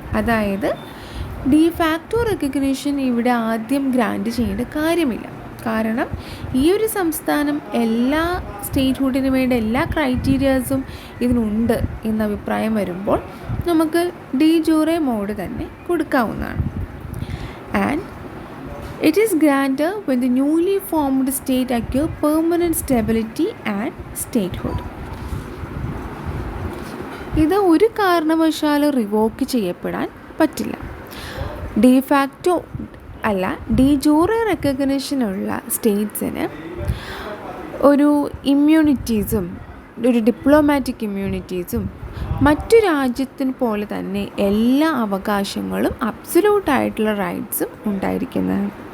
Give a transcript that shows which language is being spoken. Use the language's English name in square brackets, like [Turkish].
[Malayalam] അതായത് de facto recognition ഇവിടെ ആദ്യം ഗ്രാൻറ്റ് ചെയ്യേണ്ട കാര്യമില്ല. കാരണം ഈ ഒരു സംസ്ഥാനം എല്ലാ സ്റ്റേറ്റ് ഹുഡിന് വേണ്ട എല്ലാ ക്രൈറ്റീരിയാസും ഇതിനുണ്ട് എന്ന അഭിപ്രായം വരുമ്പോൾ നമുക്ക് ഡി ജൂറെ മോഡ് തന്നെ കൊടുക്കാവുന്നതാണ്. [English] And it is granted when the newly formed state acquire permanent stability and statehood. [Malayalam] ഇത് ഒരു കാരണവശാലും റിവോക്ക് ചെയ്യപ്പെടാൻ പറ്റില്ല. ഡി ഫാക്ടോ അല്ല, ഡി ജൂറെ റെക്കഗ്നിഷനുള്ള സ്റ്റേറ്റ്സിന് ഒരു ഇമ്മ്യൂണിറ്റീസും ഒരു ഡിപ്ലോമാറ്റിക് ഇമ്മ്യൂണിറ്റീസും മറ്റു രാജ്യത്തിന് പോലെ തന്നെ എല്ലാ അവകാശങ്ങളും അബ്സല്യൂട്ടായിട്ടുള്ള റൈറ്റ്സും ഉണ്ടായിരിക്കുന്നതാണ്.